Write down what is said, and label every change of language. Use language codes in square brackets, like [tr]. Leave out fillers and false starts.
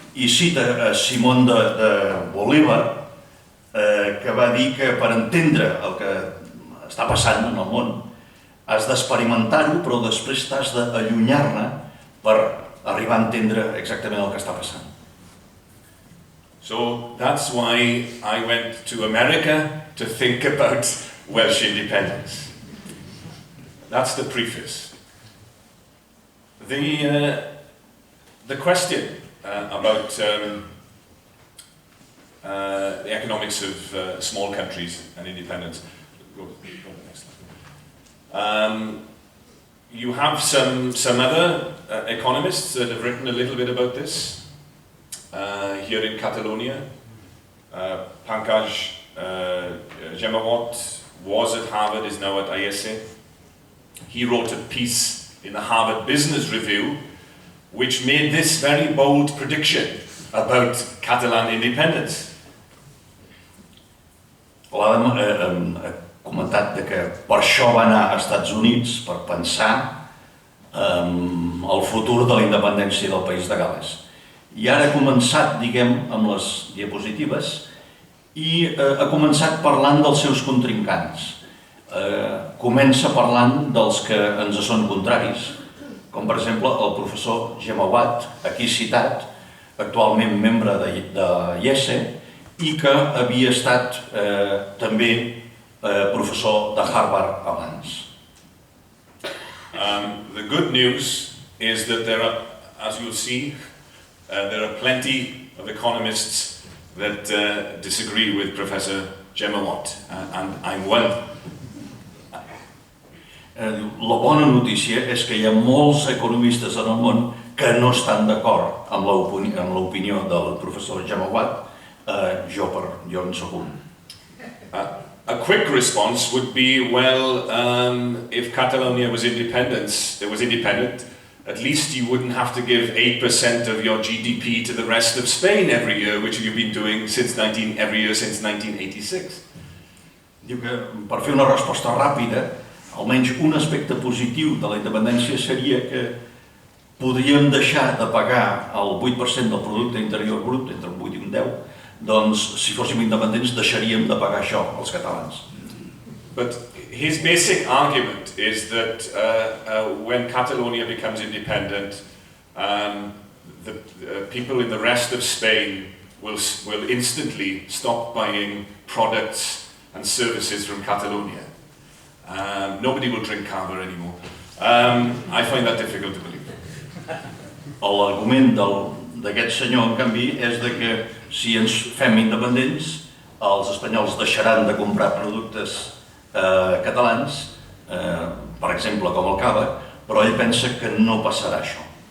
[ca] I cita Simón de Bolívar, que va dir que per entendre el que està passant en el món has d'experimentar-ho, però després t'has d'allunyar-ne per arribar a entendre exactament el que està passant. [en] So that's why I went to America to think about Welsh independence. That's the preface. The question about the economics of small countries and independence. Go to the next slide. You have some other economists that have written a little bit about this. Here in Catalonia, Pankaj Jemawat was at Harvard, is now at IESE. He wrote a piece in the Harvard Business Review which made this very bold prediction about Catalan independence. [ca] L'Adam ha comentat que per això va anar als Estats Units, per pensar el futur de la independència del país de Gal·les. I ara ha començat, diguem, amb les diapositives i ha començat parlant dels seus contrincants. Comença parlant dels que ens són contraris, com per exemple el professor Jemawat, aquí citat, actualment membre de IESE i que havia estat també professor de Harvard abans. [en] The good news is that there are, as you'll see, there are plenty of economists that disagree with Professor Jemawat, and I'm one. [ca] La bona notícia és que hi ha molts economistes en el món que no estan d'acord amb l'opinió del professor Jemawat. Jo en soc un. [en] A quick response would be, well, if Catalonia was independent, at least you wouldn't have to give 8% of your GDP to the rest of Spain every year, which you've been doing every year since 1986. [ca] Diu que, per fer una resposta ràpida, almenys un aspecte positiu de la independència seria que podríem deixar de pagar el 8% del producte interior brut, entre un 8 i un 10, doncs si fóssim independents deixaríem de pagar això, els catalans. [en] But his basic argument is that when Catalonia becomes independent, the people in the rest of Spain will instantly stop buying products and services from Catalonia. Nobody will drink cava anymore. I find that difficult to believe. [ca] L'argument d'aquest senyor, en canvi, és de que si ens fem independents, els espanyols deixaran de comprar productes catalans, per exemple, com el cava, però ell pensa que no passarà això.